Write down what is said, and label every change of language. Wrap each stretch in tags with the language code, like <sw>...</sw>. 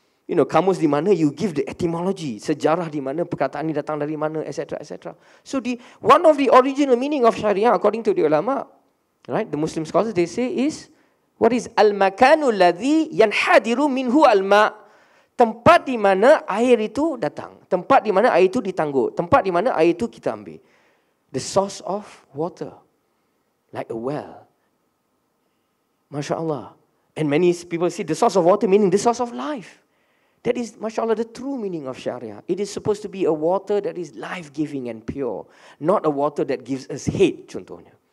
<ms>Kamus di mana</ms> <en>you give the etymology,</en> <ms>sejarah di mana perkataan ini datang dari mana, etc., etc.</ms> <en>So one of the original meaning of Sharia, according to the ulama, right, the Muslim scholars, they say is, what is</en> <ar>al-makanu alladhi yanhadiru minhu al-ma'?</ar> <ms>Tempat di mana air itu datang, tempat di mana air itu ditangguk, tempat di mana air itu kita ambil.</ms> <en>The source of water, like a well. MashaAllah. And many people say the source of water meaning the source of life. That is, MashaAllah, the true meaning of Sharia. It is supposed to be a water that is life-giving and pure, not a water that gives us hate, contohnya.</en>